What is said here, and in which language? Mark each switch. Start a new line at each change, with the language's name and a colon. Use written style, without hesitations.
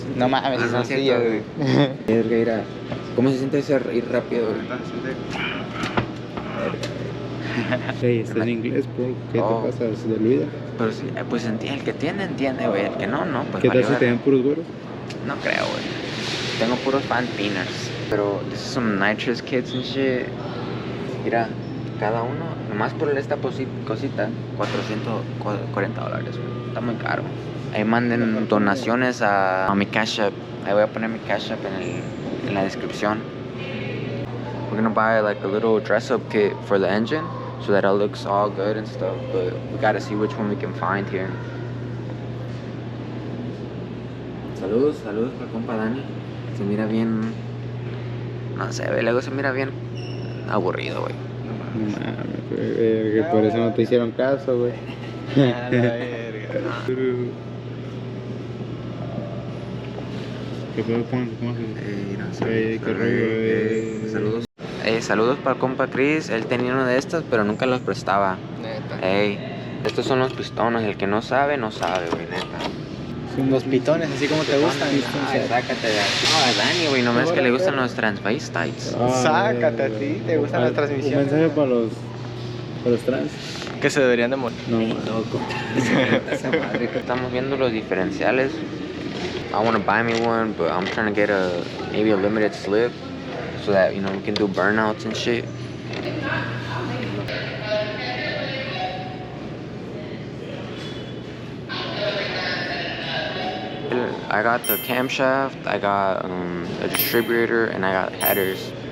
Spanish: No mames, es sencillo, güey. Mira, ¿cómo se siente ese ir rápido, güey? Hey, está en inglés, bro. ¿Qué te pasa? ¿Se te olvida? Pero sí, pues el que entiende, güey. El que no, pues ¿Qué tal si te ven puros güeros? No creo, güey. Tengo puros fan pinners.
English: Pero this is some nitrous kits and shit.
Spanish: Mira, cada uno, nomás por esta cosita, $440, güey. Está muy caro. Ahí manden donaciones a mi Cash App. Ahí voy a poner mi Cash App en la descripción.
English: We're gonna buy like a little dress up kit for the engine so that it looks all good and stuff, but we gotta see which one we can find here.
Spanish: Saludos para compa Dani. Se mira bien, no sé, luego se mira bien aburrido, güey. No mames, que por eso no te hicieron caso, güey. A la verga. ¿Qué pedo, Juan? ¿Cómo se Saludos. Saludos para el compa Chris. Él tenía uno de estos, pero nunca los prestaba. Neta. Estos son los pistones. El que no sabe, güey, neta. Los pitones, así como te gustan. Ay, sácate de aquí. No, a Dani, güey, nomás que le gustan los transvestites. Sácate a ti, te gustan las transmisiones. Un mensaje para los trans. Que se deberían de morir. No, Loco. Esa madre. Estamos viendo los diferenciales.
English: I want to buy me one, but I'm trying to get maybe a limited slip so that, you know, we can do burnouts and shit. I got the camshaft, I got a distributor, and I got headers.